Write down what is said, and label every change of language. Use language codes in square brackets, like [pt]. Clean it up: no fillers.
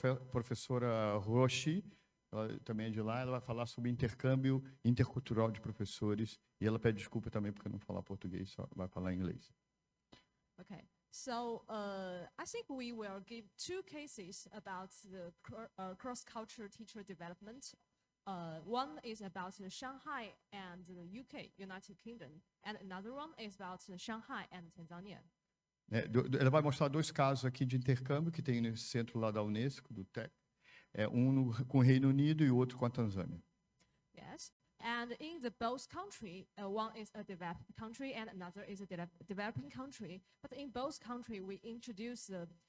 [pt] Professora Rouxi, ela também é de lá, ela vai falar sobre intercâmbio intercultural de professores, e ela pede desculpa também porque não fala português, só vai falar inglês. [en] Okay, so I think we will give 2 cases about the cross-cultural teacher development. One is about Shanghai and the UK, United Kingdom, and another one is about Shanghai and Tanzania. [pt] Ela vai mostrar 2 casos aqui de intercâmbio que tem nesse centro lá da Unesco, do TEC. Um com o Reino Unido e o outro com a Tanzânia. [en] Yes, and in the both country, one is a developed country and another is a developing country. But in both country, we introduce the